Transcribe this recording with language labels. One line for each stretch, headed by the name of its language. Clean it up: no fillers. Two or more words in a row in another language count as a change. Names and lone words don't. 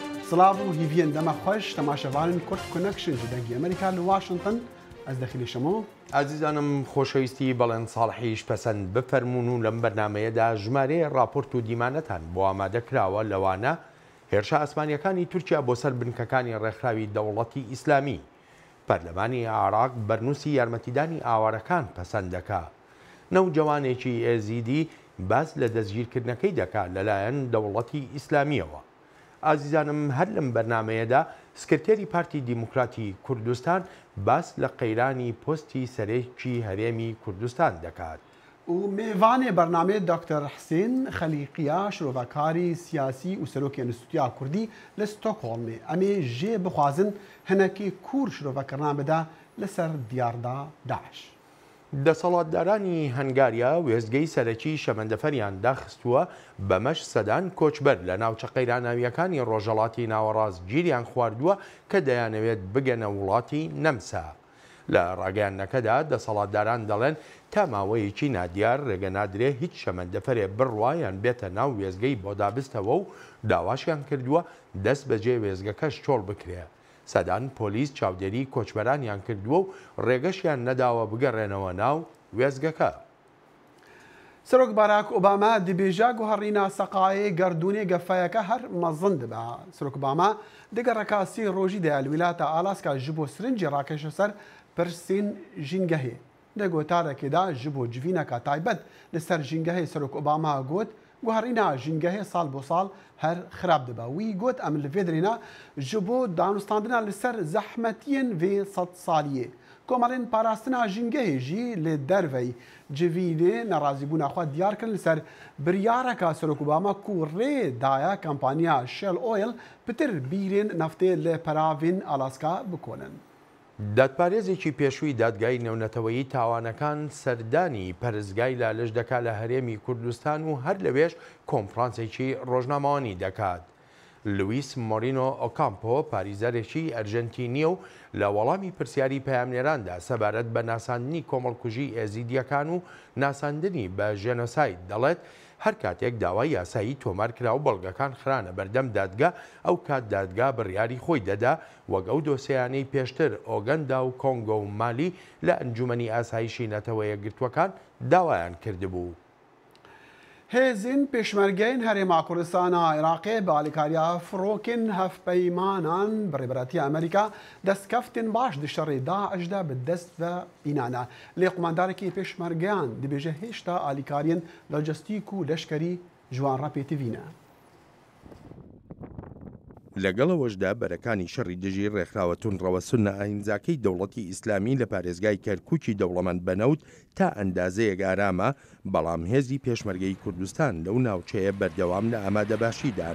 Kurdish: سلااو و هیڤێن دەمە خۆش تەماشەوانن کورت کۆنەکشن ji dengê Amerîka li Washington ez dexîlê şemo.
Central Kurdish: عزیزانم خۆشەویستی بەڵێن ساڵحیش پەسەند بفەرمونون و لەم بەرنمەیەدا ژمارەیە راپۆرت و دیمانەتان بۆ ئامادەکراوە لەوانە هێرشە ئاسمانیەکانی تورکیا بۆ سەر بنکەکانی ڕێکخراوی دەوڵەتی ئیسلامی پەرلەمانی عێراق بەرنووسی یارمەتیدانی ئاوارەکان پەسەند دەکا نەوجەوانێکی ئێزیدی باس لە دەستگیرکردنەکەی دەکات لەلایەن دەوڵەتی ئیسلامیەوە. ئازیزانم هەر لەم بەرنمەیەدا سکرتێری پارتی دیموکراتی کوردستان باس لە قەیرانی پۆستی سەرێکی هەرێمی کوردستان دەکات.
Kurdish: و میوانê بەرنامê دکتۆر حسین خەلیقیە
Central Kurdish: شرۆڤەکاری سیاسی و سەرۆکی ئینستیتوتیا کوردی لە ستۆکهۆڵمê
Kurdish: em ê jê bixwazin hinekî kûr şirovekirina bide li ser diyarda Daeş.
Central Kurdish: دەسەڵاتدارانی هەنگاریا وێستگەی سەرەکی شەمەندەفەریان داخستووە بەمەش سەدان کۆچبەر لە ناوچە قەیراناویەکانی ڕۆژهەڵاتی ناوەڕاست گیریان خواردووە کە دەیانەوێت بگەنە وڵاتی نەمسا. لە ڕاگەیانەکەدا دەسەڵاتداران دەڵێن تا ماوەیەکی نادیار ڕێگە نادرێ هیچ شەمەندەفەرێ بڕوایان بێتە ناو وێزگەی بۆ دابستەوە و داواشیان کردووە دەست بەجێ وێزگەکەش چۆڵ بکرێ. سەدان پۆلیس چاودێری کۆچبەرانیان کردووە و ڕێگەشیان نەداوە بگەڕێنەوە ناو وێزگەکە.
Kurdish: سەرۆک باراک ئۆباما دibêja guherîna seqayê gerdûnê gefeyeke her mezin dibe. Sirok Obama digereka sê rojî de li wîlata Alaska ji bo sirincê rakeşe ser pirsên jîngehê. Di gotarekê de ji bo civîneka taybet li ser jîngehê Sirok Obama got guherîna jîngehê sal bo sal her xirab dibe. Wî got em li vê dirêna ji bo danûstandina li ser zehmetiyên vê sed saliyê. Komarên parastina jîngehê jî li dervey civînê nerazîbûna xwe diyar kirin li ser biryareka Sirok Obama ku rê daye kampanya Shell Oil pitir bîrên neftê li peravên Alaska bikonin.
Central Kurdish: دادپارێزێکی پێشووی دادگای نێونەتەوەیی تاوانەکان سەردانی پەرزگای لالش دەکات لە هەرێمی کوردستان و هەر لەوێش کۆنفرانسێکی ڕۆژنامەوانی دەکات. لوئیس مۆرینۆ ئۆکامپۆ پاریزەرێکی ئەرژەنتینیە و لە وەڵامی پرسیاری پەیامنێراندا سەبارەت بە ناساندنی کۆمەڵکوژی ئێزیدیەکان و ناساندنی بە ژێنۆساید دەڵێت هەر کاتێک داوای یاسایی تۆمارکرا و بەڵگەکان خرانە بەردەم دادگا ئەو کات دادگا بڕیاری خۆی دەدا وەک ئەو دۆسیانەی پێشتر ئۆگەندا و کۆنگۆ و مالی لە ئەنجومەنی ئاسایشی نەتەوە یەکگرتوەکان داوایان کردبوو.
Kurdish: Hêzên pêşmergeyên Herêma Kurdistana Iraqê bi alîkariya firokên hevpeymanan bi rêberetiya Amerîka destkeftên baş di şerê Daeş de bi dest ve înane. Lê qomandarekî pêşmergeyan dibêje hêşta alîkariyên lojistîk û leşkerî ji wan re pêtivîne.
Central Kurdish: لەگەڵەوەشدا بەرەکانی شەڕی دژی ڕێکخراوە تونڕەوە سونە ئاینزاکەی دەوڵەتی ئیسلامی لە پارێزگای کەرکووکی دەوڵەمەند بەنەوت تا ئەندازەیەک ئارامە بەڵام هێزی پێشمەرگەی کوردستان لەو ناوچەیە بەردەوام لە ئامادەباشیدان.